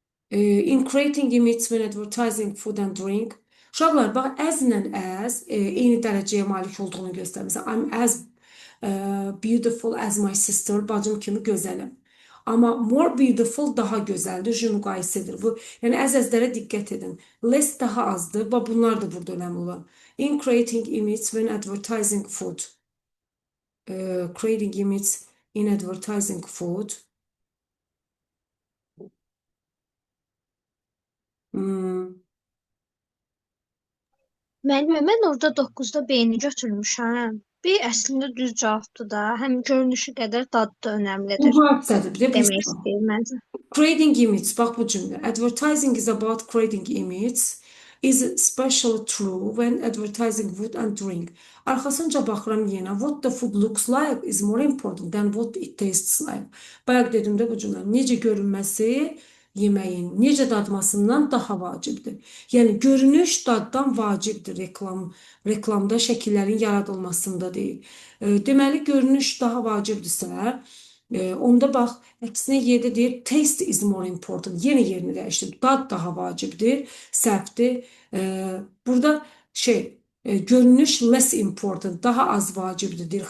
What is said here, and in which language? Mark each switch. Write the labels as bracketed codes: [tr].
[en] In creating images when advertising food and drink. [az] Uşaqlar, bax, as-lə as eyni dərəcəyə malik olduğunu göstərmişəm. [en] I'm as beautiful as my sister. [az] Bacım kimi gözəlim. Amma more beautiful daha gözəldir. Je müqayisədir. Bu, yəni əzəzlərə diqqət edin. Less daha azdır. Bax, bunlar da burada önəmli olan. [en] In creating images when advertising food. Creating images in advertising food. [az] Müəllimə, mən orada 9-da B-ni götürmüşəm. B əslində düz cavabdır da. Həm görünüşü qədər dadı da önəmlidir. Müqayisədir. Bir də Demək bu istəyir məncə. creating images, bax bu cümlə. [en] Advertising is about creating images is especially true when advertising food and drink. [az] Arxasınca baxıram yenə. [en] What the food looks like is more important than what it tastes like. [az] Bayaq dedim də bu cümlə. Necə görünməsi yeməyin, necə dadmasından daha vacibdir. Yəni görünüş daddan vacibdir reklamda şəkillərin yaradılmasında deyil. Deməli görünüş daha vacibdirsə, onda bax, əksinə yerdə deyir, [en] taste is more important. [az] Yenə yerini dəyişdir. Dad daha vacibdir, səhvdir. Burada görünüş less important, daha az vacibdir deyir.